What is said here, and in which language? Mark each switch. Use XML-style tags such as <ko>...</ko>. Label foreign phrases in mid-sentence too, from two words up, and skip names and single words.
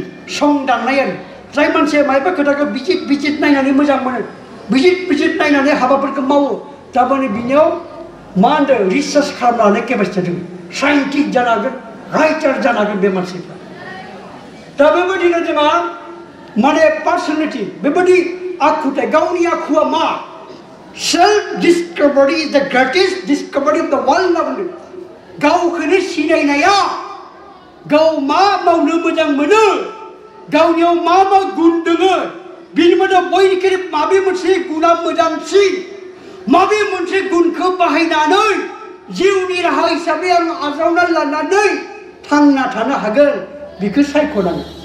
<brx>संदाननाय आरो जाय मानसिया मायबा खोथाखौ बिजित नायनानै मोजां मोनो बिजित नायनानै हाबाफोरखौ मावो थारमाने बिनियाव मा होनदों रिसार्च खालामनानै केपासिटि दङ साइन्टिस्ट जानो हागोन राइटार जानो हागोन बे मानसिफ्रा दा बेबायदिनो जोंहा माने पार्सनेलिटि बेबायदि आखुथाय गावनि आखुआ मा</brx> <en>self discovery is the greatest discovery of the world</en> <brx>होनना बुंदों गावखौनो सिनायनाया गाव मा मावनो मोजां मोनो गावनियाव मा गुन दङ बिनि मादाव बयनिख्रुइ माबे मोनसे गुना मोजांसिन माबे मोनसे गुनखौ बाहायनानै जिउनि राहा हिसाबै आं आजावना लानानै थांना थानो हागोन बेखौ सायख'नांगौ</brx>